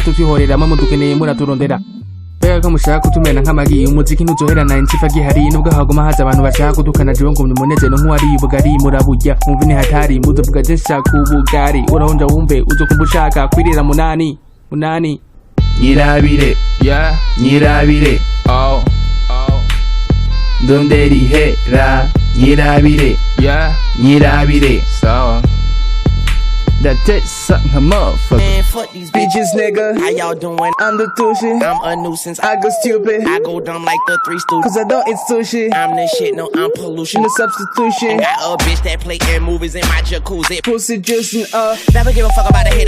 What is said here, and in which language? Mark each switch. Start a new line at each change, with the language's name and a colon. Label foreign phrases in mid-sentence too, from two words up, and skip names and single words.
Rundi: tutwihorera mwe mudukeneye muraturondera bega ko mushaka kutumena nk'amagi umuziki ntuzohera 90 gihari nubwo hagoma haza abantu bashaka kudukana jiwe ngo umunezero nk'uwari ubugari muraburya umva ni hatari muzovuga je nshaka ubugari urahonja wumve uzokumva ushaka kwirira munani nyirabire nyirabire ndondera ihera nyirabire nyirabire sawa datesa nka motherfucker.
English: Man, fuck these bitches, nigga. How y'all doing? I'm the sushi. I'm a nuisance. I go stupid. I go dumb like the Three Stooges. Cause I don't eat sushi. I'm the shit, no, I'm pollution. No substitution. Got a bitch that play in movies in my jacuzzi. Pussy juicing Never give a fuck about a hater.